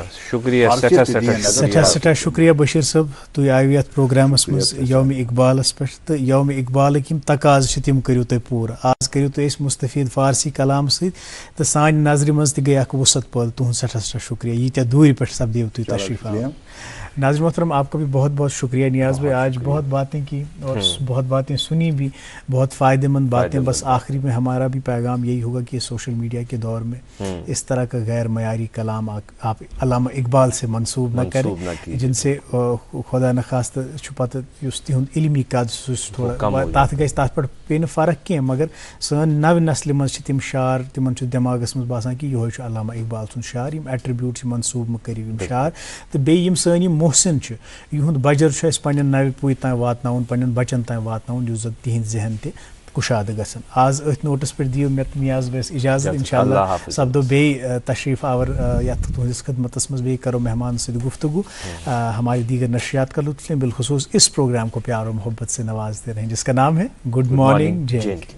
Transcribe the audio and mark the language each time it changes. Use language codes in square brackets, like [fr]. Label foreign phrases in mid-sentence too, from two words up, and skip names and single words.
[ks] سٮ۪ٹھاہ سٮ۪ٹھاہ شُکریہ بشیٖر صٲب تُہۍ آیِو یتھ پروگرامس منٛز یومِ اقبالس پٮ۪ٹھ تہٕ یومِ اقبالٕکۍ یِم تقاضہٕ چھِ تِم کٔرِو تُہۍ پوٗرٕ آز کٔرِو تُہۍ أسۍ مُستفیٖد فارسی کلام سۭتۍ تہٕ سانہِ نظرِ منٛز تہِ گٔے اکھ وُسعت پٲدٕ تُہُنٛد سٮ۪ٹھاہ سٮ۪ٹھاہ شُکریہ ییٖتیاہ دوٗرِ پٮ۪ٹھ سپدیو تُہۍ تشریٖف آوُر ناظرین محترم [ur] آپ کا بھی بہت بہت شکریہ نیاز بھائی آج بہت باتیں کی اور بہت باتیں سنی بھی بہت فائدہ مند باتیں بس آخری میں ہمارا بھی پیغام یہی ہوگا کہ سوشل میڈیا کے دور میں اس طرح کا غیر معیاری کلام آپ علامہ اقبال سے منسوب نہ کریں جن سے خدا نخواستہ [ks] پتہ اس تہد علمی قد سہ تھوڑا تر گھِ تر پہ پی فرق کی مگر سن نو نسل مز تم شعر تمن دماغس مز باسان کہ یہ علامہ اقبال سن شعر یم ایٹریبیوٹ منسوب مہ کرو یم شعر تو بیٚیہِ سٲنۍ یِم محسن یِہُنٛد بجر چھُ اَسہِ پنٛنٮ۪ن نوِ پُے تام واتناوُن پنٛنٮ۪ن بچن تام واتناوُن یُس زن تِہنٛدۍ ذہن تہِ کُشادٕ گژھن آز أتھۍ نوٹس پٮ۪ٹھ دِیِو مےٚ نیاز بٲیِس اجازت انشاء اللہ سپدو بیٚیہِ تشریٖف آور یتھ تُہنٛدِس خدمتس منٛز بیٚیہِ کرو مہمان سۭتۍ گفتگو [ur] ہماری دیگر نشریات کا لطف لیں بالخصوص اس پروگرام کو پیار و محبت سے نوازتے رہیں جس کا نام ہے گڈ مارننگ جے